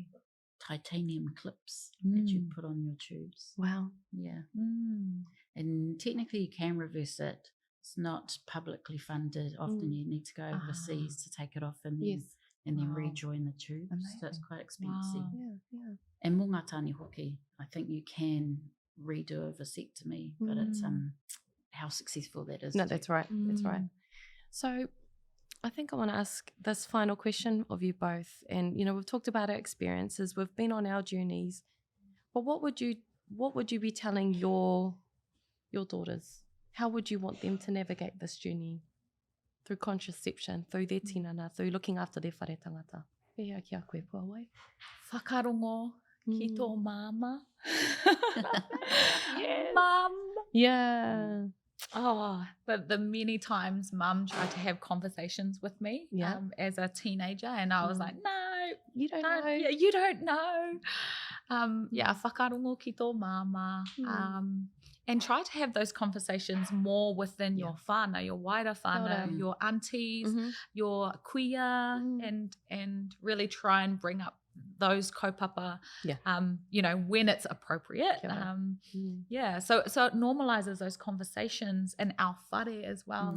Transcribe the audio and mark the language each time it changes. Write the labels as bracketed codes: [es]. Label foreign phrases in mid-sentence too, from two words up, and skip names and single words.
[en] titanium clips that you put on your tubes. Wow. Yeah. And technically you can reverse it. It's not publicly funded. Often you need to go overseas to take it off and then, then rejoin the tubes. Amazing. So it's quite expensive. Wow. Yeah. And [mi] mō ngā tāne hoki, [en] I think you can redo a vasectomy, but it's how successful that is. No, too. that's right. That's right. So I think I want to ask this final question of you both. And, you know, we've talked about our experiences. We've been on our journeys. But what would you be telling your daughters? How would you want them to navigate this journey through contraception, through their tinana, through looking after their [mi] whare tangata? Pēhea ki a koe, Puawai. Whakarongo ki tō māmā. [en] Yes. Mum. Yeah. Oh, the many times Mum tried to have conversations with me as a teenager, and I was like, no, You don't know. Yeah, you don't know. [mi] Whakarongo ki tō māmā. [en] And try to have those conversations more within your whānau, your wider whānau, your aunties, your kuia, and really try and bring up those kaupapa, you know, when it's appropriate. So it normalizes those conversations in our whare as well.